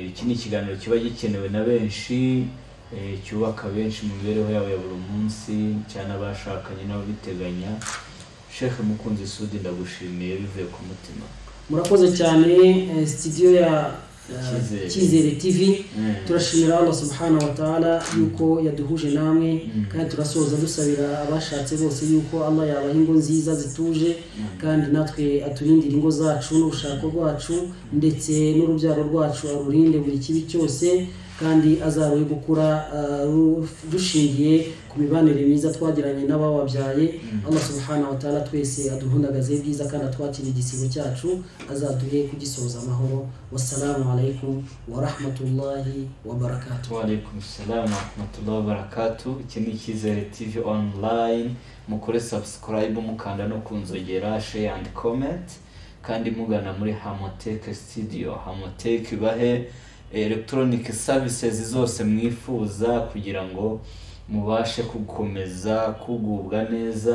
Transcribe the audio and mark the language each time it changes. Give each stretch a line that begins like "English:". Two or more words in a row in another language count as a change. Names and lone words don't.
Kinyarwanda: Iki ni ikiganiro kiba gikenewe na benshi, cyubaka benshi mu mibereho yabo ya buri munsi, cyane abashakanye nabo biteganya. Sheikh Mukunzi Sudi, ndagushimiye bivuye ku mutima. Murakoze cyane. Studio ya Cyizere TV turashimira Allah
Arabic: سبحانه وتعالى
Kinyarwanda: yuko yaduhuje namwe, kandi turasoza dusabira abashatse bose yuko Allah yabaha ingo nziza zituje, kandi natwe aturindira ingo zacu n'urushako rwacu ndetse n'urubyaro rwacu, arurinde buri kibi cyose, kandi azaruye gukura dushingiye ku mibanire myiza twagiranye n'abababyaye. Allah
Arabic: سبحانه وتعالى
Kinyarwanda: twese aduhundagaze byiza, kandi atwakire igisibo cyacu, azaduhe kugisoza amahoro.
Arabic: والسلام عليكم ورحمة الله وبركاته. وعليكم السلام ورحمة الله وبركاته.
Kinyarwanda: Iki ni Cyizere TV online. Mukore subscribe, mukanda no kunzogera,
English: share and comment,
Kinyarwanda: kandi mugana muri Hamotech Studio. Hamotech bahe
English: electronic services
Kinyarwanda: zose mwifuza kugira ngo mubashe gukomeza kugubwa neza.